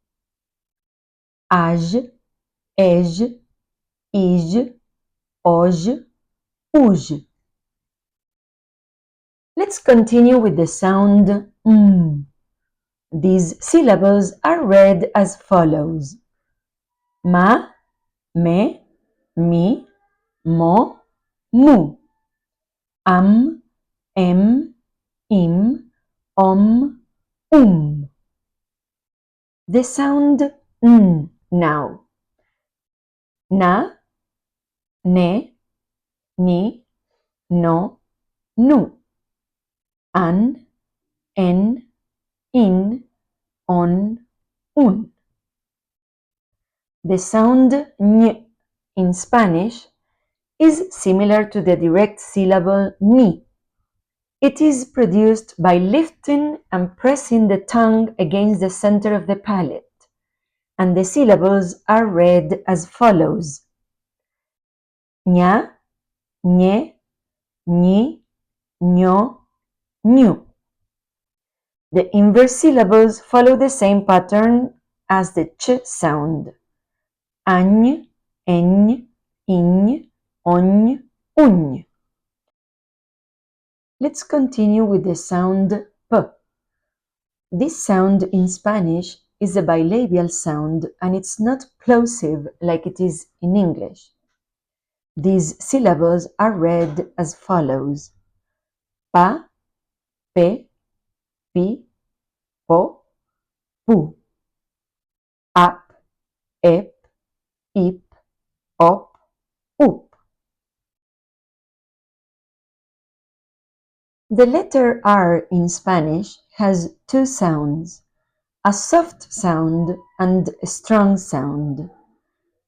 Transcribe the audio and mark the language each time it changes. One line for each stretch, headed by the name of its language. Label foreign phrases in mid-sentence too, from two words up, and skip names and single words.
English: Aj, ej, ij, oj, uj. Let's continue with the sound m. These syllables are read as follows: ma, me, mi, mo, mu. Am, em, im, om, The sound n now. Na, ne, ni, no, nu. An, en, in, on, un. The sound ñ in Spanish is similar to the direct syllable ni. It is produced by lifting and pressing the tongue against the center of the palate, and the syllables are read as follows: ña, ñe, ñi, ño, ñu. The inverse syllables follow the same pattern as the ch sound: añ, eñ, iñ, oñ, uñ. Let's continue with the sound p. This sound in Spanish is a bilabial sound and it's not plosive like it is in English. These syllables are read as follows: pa, pe, pi, po, pu. Ap, ep, ip, op, up. The letter R in Spanish has two sounds, a soft sound and a strong sound.